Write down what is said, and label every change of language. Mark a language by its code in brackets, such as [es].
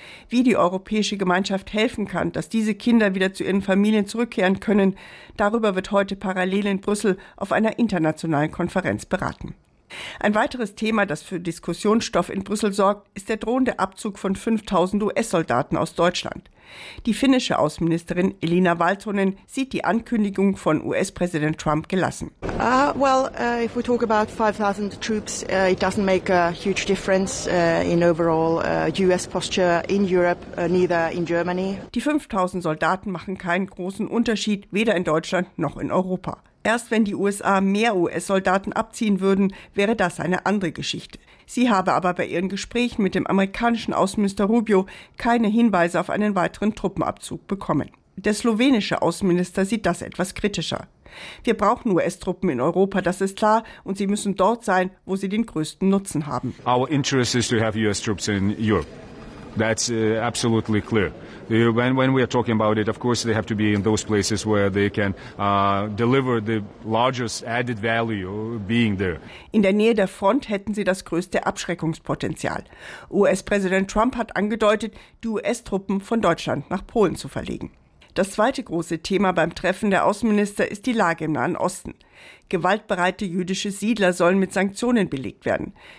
[de] Wie die europäische Gemeinschaft helfen kann, dass diese Kinder wieder zu ihren Familien zurückkehren können, darüber wird heute parallel in Brüssel auf einer internationalen Konferenz beraten. Ein weiteres Thema, das für Diskussionsstoff in Brüssel sorgt, ist der drohende Abzug von 5.000 US-Soldaten aus Deutschland. Die finnische Außenministerin Elina Valtonen sieht die Ankündigung von US-Präsident Trump gelassen. [en] If we talk about 5000 troops, it doesn't make a huge difference in overall US posture in Europe, neither in Germany. [de] Die 5000 Soldaten machen keinen großen Unterschied, weder in Deutschland noch in Europa. Erst wenn die USA mehr US-Soldaten abziehen würden, wäre das eine andere Geschichte. Sie habe aber bei ihren Gesprächen mit dem amerikanischen Außenminister Rubio keine Hinweise auf einen weiteren Truppenabzug bekommen. Der slowenische Außenminister sieht das etwas kritischer. Wir brauchen US-Truppen in Europa, das ist klar, und sie müssen dort sein, wo sie den größten Nutzen haben. [en] Our interest is to have US-Truppen in Europe. That's absolutely clear. When we are talking about it, of course, they have to be in those places where they can deliver the largest added value being there. [de] In der Nähe der Front hätten sie das größte Abschreckungspotenzial. US-Präsident Trump hat angedeutet, die US-Truppen von Deutschland nach Polen zu verlegen. Das zweite große Thema beim Treffen der Außenminister ist die Lage im Nahen Osten. Gewaltbereite jüdische Siedler sollen mit Sanktionen belegt werden.